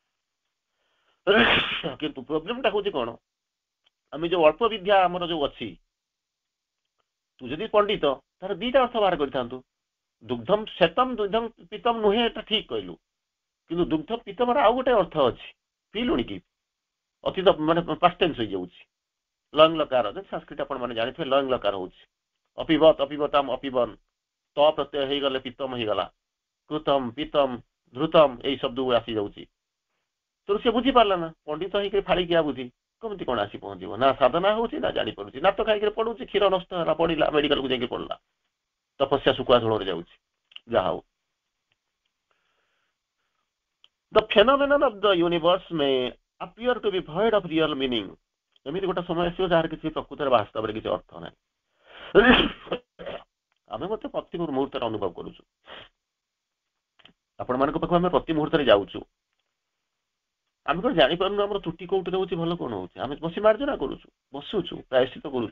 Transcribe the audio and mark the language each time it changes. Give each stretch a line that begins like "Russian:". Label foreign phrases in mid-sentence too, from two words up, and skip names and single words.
Odia: କିନ୍ତୁ ପ୍ରୋବ୍ଲେମଟା ହଉଛି କଣ, ଆମେ ଯୋଉ ଅଳ୍ପ ବିଦ୍ୟା ଆମର ଯୋଉ ଅଛି, ତୁ ଯଦି ପଣ୍ଡିତ ତାର ଦିଟା ଅର୍ଥ ବାହାର କରିଥାନ୍ତୁ,
Sanskrit: ଦୁଗ୍ଧମ ଶ୍ଵେତମ ଦୁଗ୍ଧମ ପିତମ
Odia: ନୁହେଁ, ଏଟା ଠିକ କହିଲୁ, କିନ୍ତୁ ଦୁଗ୍ଧ ପିତମର ଆଉ ଗୋଟେ ଅର୍ଥ ଅଛି, ପିଇଲୁଣି କି, ଅତୀତ ମାନେ
English: past tense
Odia: ହେଇଯାଉଛି, ଲଙ୍ଗ ଲକାର, ସଂସ୍କୃତ ଆପଣ ମାନେ ଜାଣିଥିବେ, ଲଙ୍ଗ ଲକାର ହଉଛି
Sanskrit: ଅପିବତ ଅପିବତମ ଅପିବନ,
Odia: ତ ପ୍ରତ୍ୟୟ ହେଇଗଲେ ପିତମ ହେଇଗଲା,
Sanskrit: କୃତମ ପିତମ ଧୃତମ
Odia: ଏଇ ଶବ୍ଦ ଆସି ଯାଉଛି। ତେଣୁ ସେ ବୁଝିପାରିଲା ନା, ପଣ୍ଡିତ ହେଇକି ଫାଳିକିଆ ବୁଝି କେମିତି କଣ ଆସି ପହଞ୍ଚିବ, ନା ସାଧନା ହଉଛି ନା ଜାଣିପାରୁଛି, ନାତ ଖାଇକିରି ପଡୁଛି, କ୍ଷୀର ନଷ୍ଟ ହେଲା, ପଡିଲା, ମେଡିକାଲକୁ ଯାଇକି ପଡିଲା, ତପସ୍ୟା ଶୁଖୁଆ ଝୋଳରେ ଯାଉଛି। ଯାହା ହଉ,
English: the phenomenon of the universe may appear to be void of real meaning।
Odia: ଏମିତି ଗୋଟେ ସମୟ ଆସିବ ଯାହାର କିଛି ପ୍ରକୃତରେ ବାସ୍ତବରେ କିଛି ଅର୍ଥ ନାହିଁ। ଆମେ ମଧ୍ୟ ପ୍ରତି ମୁହୂର୍ତ୍ତରେ ଅନୁଭବ କରୁଛୁ, ଆପଣମାନଙ୍କ ପାଖକୁ ଆମେ ପ୍ରତି ମୁହୂର୍ତ୍ତରେ ଯାଉଛୁ, ଆମେ କଣ ଜାଣିପାରୁନୁ ଆମର ତ୍ରୁଟି କୋଉଠି ରହୁଛି, ଭଲ କଣ ହଉଛି, ଆମେ ବସି ମାର୍ଜନା କରୁଛୁ, ବସୁଛୁ, ପ୍ରାୟଶ୍ଚିତ କରୁଛୁ।